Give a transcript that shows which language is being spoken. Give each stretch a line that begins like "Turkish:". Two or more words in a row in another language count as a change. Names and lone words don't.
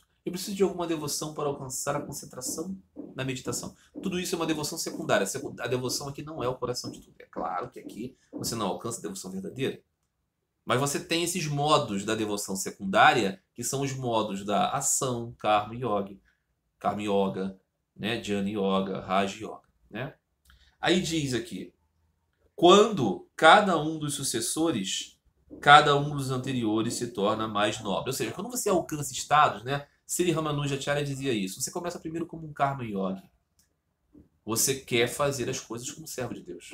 Portuguese: Eu preciso de alguma devoção para alcançar a concentração na meditação. Tudo isso é uma devoção secundária. A devoção aqui não é o coração de tudo. É claro que aqui você não alcança a devoção verdadeira. Mas você tem esses modos da devoção secundária, que são os modos da ação, karma yoga, né? Jnana yoga, Raja yoga. Né? Aí diz aqui, quando cada um dos sucessores, cada um dos anteriores se torna mais nobre. Ou seja, quando você alcança estados, né? Sri Ramanujacharya dizia isso. Você começa primeiro como um karma yogi. Você quer fazer as coisas como servo de Deus.